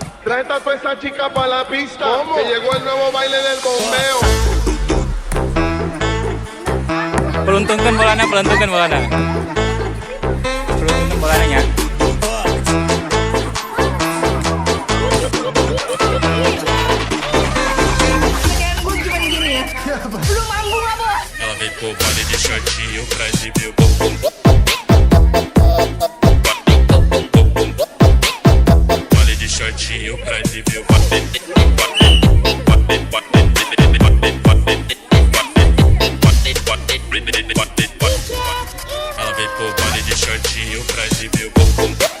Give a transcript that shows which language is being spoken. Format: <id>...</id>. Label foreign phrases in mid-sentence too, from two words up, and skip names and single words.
<es>Trae a toda esa chica pa' la pista. ¿Cómo? Que llegó el nuevo baile del bombeo.</es> <id>Peruntunkan bolanya, peruntunkan bolanya. Peruntunkan bolanya. Kayak gue cuma gini ya. Belum mampu nggak bos?</id> <pt>Ela vem com baile de shortinho pra exibir o bumbum. Baile de shortinho pra exibir o Ela vem com baile de shortinho pra exibir o bumbum.</pt>